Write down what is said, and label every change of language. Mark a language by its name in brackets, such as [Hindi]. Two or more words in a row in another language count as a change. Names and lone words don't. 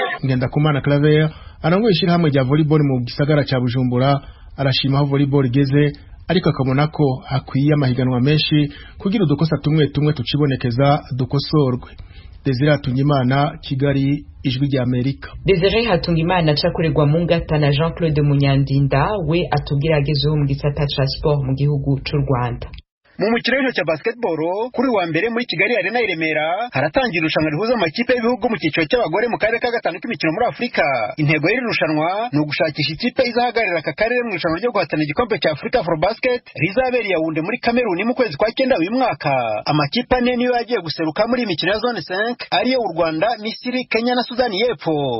[Rundi] Ngendakumana Claver arangoye ishyirahamwe rya volleyball mu gisagara cya Bujumbura, arashima aho volleyball igeze, ariko akabona ko hakwiye amahiganwa menshi kugira udukosa tumwe tumwe tucibonekeza dukosorwe. Desire Hatungimana, Kigali, Ijwi rya Amerika. Desire Hatungimana acakorerwa mu ngata na Jean-Claude Munyandinda we atubwira agezeho mu gisata ca sport mu gihugu c'u Rwanda. [Kinyarwanda] Mu mukino w'intoki cya basketball kuri wa mbere muri Kigali Arena i Remera haratangira irushanwa rihuza amakipe y'ibihugu mu cyiciro cy'abagore mu karere ka gatanu k'imikino muri Afurika. Intego y'iri rushanwa ni ugushakisha ikipe izahagararira aka karere mu irushanwa ryo guhatana igikombe cya Africa for Basket rizabera i Yaounde muri Cameroon mu kwezi kwa 9 uyu mwaka. Amakipe ane niyo yagiye guseruka muri imikino ya zone 5 ariyo u Rwanda, Misiri, Kenya na Sudani y'Epfo.